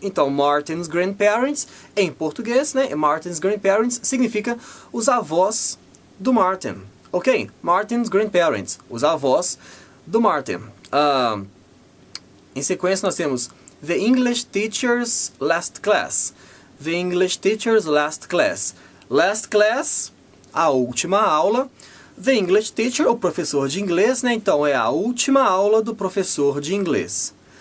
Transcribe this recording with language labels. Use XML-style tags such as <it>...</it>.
<pt>Então,</pt> <en>Martin's grandparents</en> <pt>em português, né? Martin's grandparents significa os avós do Martin. Ok?</pt> <en>Martin's grandparents,</en> <pt>os avós do Martin. Em sequência nós temos</pt> <en>The English teacher's last class. The English teacher's last class. Last class,</en> <pt>a última aula.</pt> <en>The English teacher,</en> <pt>o professor de inglês, né? Então é a última aula do professor de inglês.</pt>